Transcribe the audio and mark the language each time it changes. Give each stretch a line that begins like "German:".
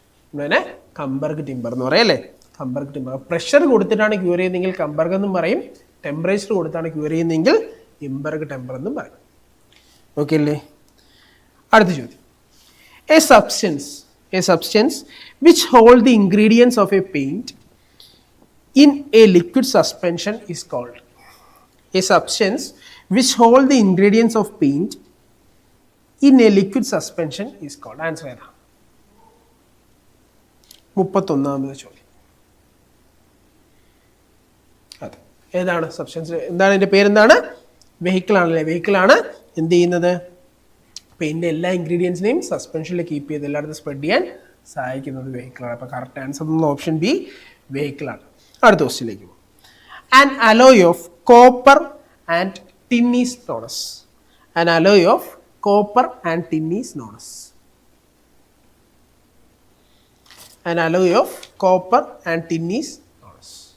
Malayalam: നമ്മളതിനെ കംബർഗ് ടിമ്പർ എന്ന് പറയും അല്ലേ. കംബർഗ് ടിമ്പർ. പ്രഷർ കൊടുത്തിട്ടാണ് ക്യൂർ ചെയ്യുന്നതെങ്കിൽ കംബർഗ് എന്നും പറയും. ടെമ്പറേച്ചർ കൊടുത്താണ് ക്യൂർ ചെയ്യുന്നതെങ്കിൽ ഇംബർഗ് ടെമ്പർ എന്നും പറയും. ഓക്കെ അല്ലേ? അടുത്ത ചോദ്യം.
English: A substance which hold the ingredients of a paint in a liquid suspension is called. A substance which hold the ingredients of paint in a liquid suspension is called.
Malayalam: Answer ഏതാ? 31ാമത്തെ ചോദ്യം. അതെ, ഏതാണ് substance? എന്താണ് ഇതിന്റെ പേരെന്താണ്? Vehicle ആണല്ലേ. Vehicle ആണ് എന്ത് ചെയ്യുന്നത്? പെയിന്റിന്റെ എല്ലാ ഇൻഗ്രീഡിയൻസിനെയും സസ്പെൻഷനിൽ കീപ്പ് ചെയ്ത് എല്ലായിടത്തും സ്പ്രെഡ് ചെയ്യാൻ സഹായിക്കുന്നത് വെഹിക്കിളാണ്. അപ്പോൾ കറക്റ്റ് ആൻസർ ഓപ്ഷൻ ബി വെഹിക്കിളാണ്. അടുത്ത ക്വസ്റ്റ്യനിലേക്ക് പോകും.
English: An alloy of copper and tin is known as. An alloy of copper and tin is known as. An alloy of copper and tin is known as.